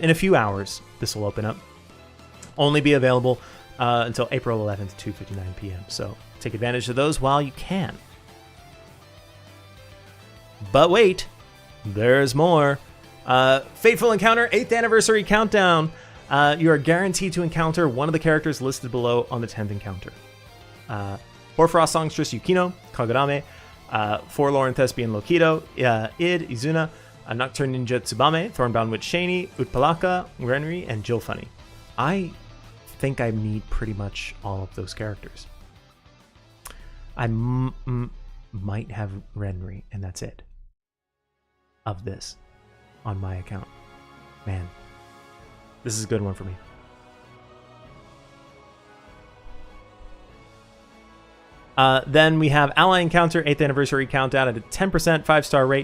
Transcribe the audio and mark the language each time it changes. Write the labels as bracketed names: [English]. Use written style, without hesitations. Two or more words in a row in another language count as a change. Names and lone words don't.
[English] In a few hours, this will open up. Only be available until April 11th, 2:59 p.m. So take advantage of those while you can. But wait, there's more. Fateful Encounter 8th Anniversary Countdown. You are guaranteed to encounter one of the characters listed below on the 10th encounter. Hoarfrost Songstress Yukino, Kagurame, Forlorn Thespian Lokido, Id, Izuna, Nocturne Ninja Tsubame, Thornbound Witch Shani, Utpalaka, Renri, and Jill Funny. I think I need pretty much all of those characters. I might have Renri, and that's it. Of this on my account. Man, this is a good one for me. Then we have Ally Encounter 8th Anniversary Countdown at a 10% 5-star rate.